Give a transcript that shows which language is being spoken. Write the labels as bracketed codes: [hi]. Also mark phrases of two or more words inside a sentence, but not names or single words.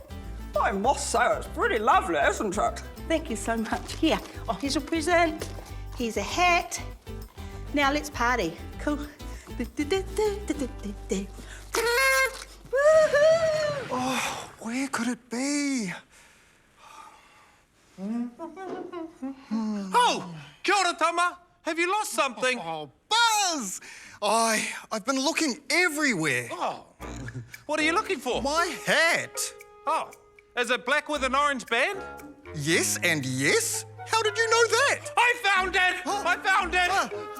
[en] I must say, it's pretty lovely, isn't it? Thank you so much. Here. Oh, here's your present. Here's a hat. Now let's party. Cool. Oh, where could it be? [mi] Oh, kia ora, Tama. [en] Have you lost something? Oh, Buzz! I've been looking everywhere. Oh, what are you looking for? My hat. Oh, is it black with an orange band? Yes and yes? How did you know that? I found it! I found it!